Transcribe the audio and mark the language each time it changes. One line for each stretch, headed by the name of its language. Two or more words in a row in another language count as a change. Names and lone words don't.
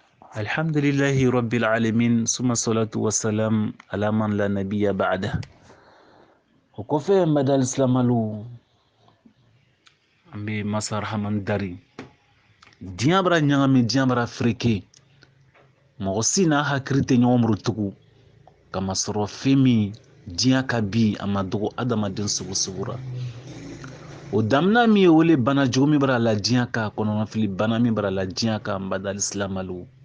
Arabic: الحمد لله رب العالمين ثم الصلاة والسلام على من لا نبي بعد.
Bambara: O kɔfɛ n badal silamalu an bɛ masa rahaman dari diɲɛ bara ɲagami diɲɛ bara fereke mɔgɔ si n'a hakili tɛ ɲɔgɔn muru tugun kama sɔrɔ fɛn min diɲɛ ka bi a ma dogo adamaden sugu sugu ra o damina min ye wele bana jugu min bara la diɲɛ kan kɔnɔnafili bana min bara la diɲɛ kan n badal silamalu